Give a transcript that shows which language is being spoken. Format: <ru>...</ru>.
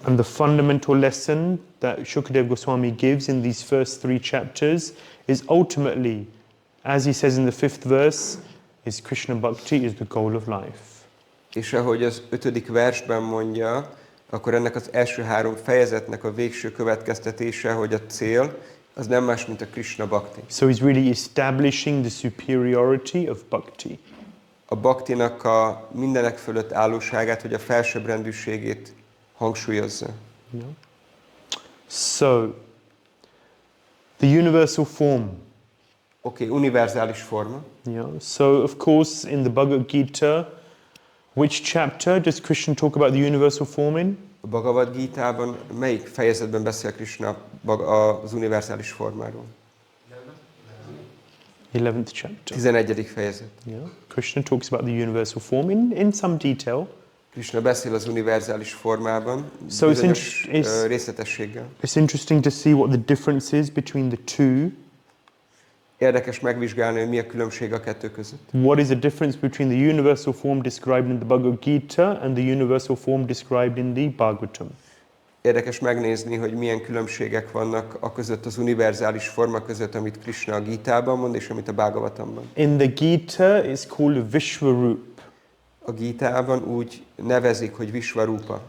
<en>And the fundamental lesson that Shukadeva Goswami gives in these first 3 chapters is ultimately, as he says in the 5th verse, is Krishna Bhakti is the goal of life.</en> <hu>És ahogy az 5. versben mondja, akkor ennek az első 3 fejezetnek a végső következtetése, hogy a cél az nem más, mint a Krishna Bhakti.</hu> <en>So he's really establishing the superiority of Bhakti.</en> <hu>A Bhaktinak a mindenek fölött állóságát, hogy a felsőbbrendűségét hangsúlyozza.</hu> <en>Yeah. So, the universal form.</en> <hu>Okay, univerzális forma. Yeah.</hu> <en>So, of course, in the Bhagavad Gita, which chapter does Krishna talk about the universal form in?</en> <hu>A Bhagavad Gitában melyik fejezetben beszél Krishna az univerzális formáról?</hu> <en>11th chapter.</en> <hu>11. fejezet. Yeah.</hu> <en>Krishna talks about the universal form in some detail.</en> <hu>Krishna beszél az univerzális formában, So bizonyos részletességgel.</hu> <en>It's interesting to see what the difference is between the two.</en> <hu>Érdekes megvizsgálni, hogy mi a különbség a kettő között.</hu> <en>What is the difference between the universal form described in the Bhagavad Gita and the universal form described in the Bhagavatam?</en> <hu>Érdekes megnézni, hogy milyen különbségek vannak a között, az univerzális forma között, amit Krishna a Gítában mond, és amit a Bhagavatamban.</hu> <en>In the Gita, it's called a Vishvarup.</en> <hu>A Gítában úgy nevezik, hogy Vishvarupa.</hu>